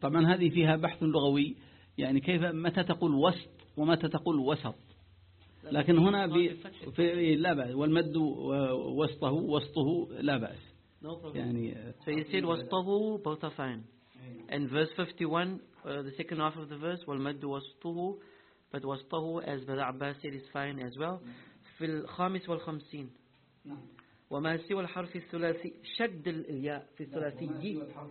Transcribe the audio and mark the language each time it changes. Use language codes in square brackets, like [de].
[ar] طبعا هذه فيها بحث لغوي، يعني كيف متى تقول وسط ومتى تقول وسط، لكن هنا في لا بأس، والمد وسطه وسطه لا بأس. [en] يعني so he said وسطه both are fine. And verse 51, the second half of the verse, [ar] والمد وسطه، [en] but وسطه as Brother Abbas said is fine as well. [ar] في الخامس والخمسين. وما سوى الحرف الثلاثي شد الياء في الثلاثي.